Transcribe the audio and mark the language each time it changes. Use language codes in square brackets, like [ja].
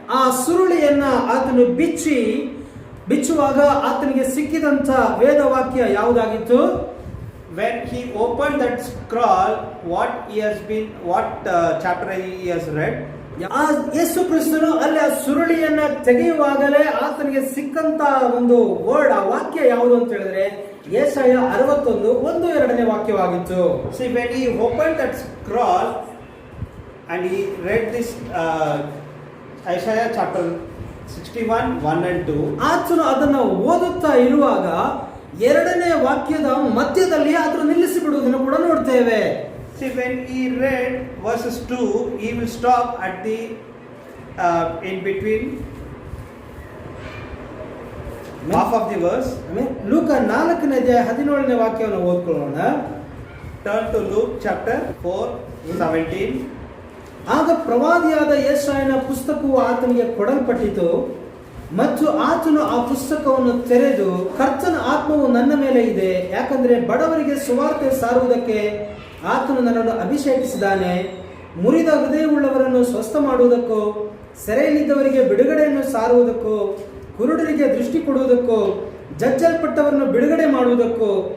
[kn] ಆ ಸುರುಳಿಯನ್ನ ಆತನು ಬಿಚ್ಚುವಾಗ ಆತನಿಗೆ ಸಿಕ್ಕಿದಂತ ವೇದವಾಕ್ಯ ಯಾವುದಾಗಿತ್ತು? [en] When he opened that scroll, what chapter he has read? [kn] ಯೇಸು ಕ್ರಿಸ್ತನು ಅಲ್ಲಿ ಆ ಸುರುಳಿಯನ್ನ ತೆಗೆಯುವಾಗಲೇ ಆತನಿಗೆ ಸಿಕ್ಕಂತ ಒಂದು ವರ್ಡ್, ಆ ವಾಕ್ಯ ಯಾವುದು ಅಂತ ಹೇಳಿದ್ರೆ ಯೆಶಾಯ 61:1-2 ವಾಕ್ಯವಾಗಿತ್ತು. [en] See, when he opened that scroll, and he read this Isaiah chapter 61, 1 and 2. [kn] ಆತನು ಅದನ್ನು ಓದುತ್ತಾ ಇರುವಾಗ ಎರಡನೇ ವಾಕ್ಯದ ಮಧ್ಯದಲ್ಲಿ ಆತನು ನಿಲ್ಲಿಸಿ ಬಿಡುವುದನ್ನು ಕೂಡ ನೋಡ್ತೇವೆ. [en] See, when he read verses 2, he will stop at the in between half of the verse. [kn] ಲೂಕ 4ನೇ ಅಧ್ಯಾಯ 17ನೇ ವಾಕ್ಯವನ್ನು ಓದ್ಕೊಳ್ಳೋಣ. [en] Turn to Luke chapter 4, 17. [kn] ಆಗ ಪ್ರವಾದಿಯಾದ ಯೆಶಾಯನ ಪುಸ್ತಕವು ಆತನಿಗೆ ಕೊಡಲ್ಪಟ್ಟಿತು ಮತ್ತು ಆತನು ಆ ಪುಸ್ತಕವನ್ನು ತೆರೆದು, ಕರ್ತನ ಆತ್ಮವು ನನ್ನ ಮೇಲೆ ಇದೆ, ಯಾಕಂದರೆ ಬಡವರಿಗೆ ಸುವಾರ್ತೆ ಸಾರುವುದಕ್ಕೆ ಆತನು ನನ್ನನ್ನು ಅಭಿಷೇಕಿಸಿದ್ದಾನೆ, ಮುರಿದ ಹೃದಯವುಳ್ಳವರನ್ನು ಸ್ವಸ್ಥ ಮಾಡುವುದಕ್ಕೂ, ಸೆರೆಯಲ್ಲಿದ್ದವರಿಗೆ ಬಿಡುಗಡೆಯನ್ನು ಸಾರುವುದಕ್ಕೂ, ಕುರುಡರಿಗೆ ದೃಷ್ಟಿ ಕೊಡುವುದಕ್ಕೂ, ಜಜ್ಜಲ್ಪಟ್ಟವರನ್ನು ಬಿಡುಗಡೆ ಮಾಡುವುದಕ್ಕೂ.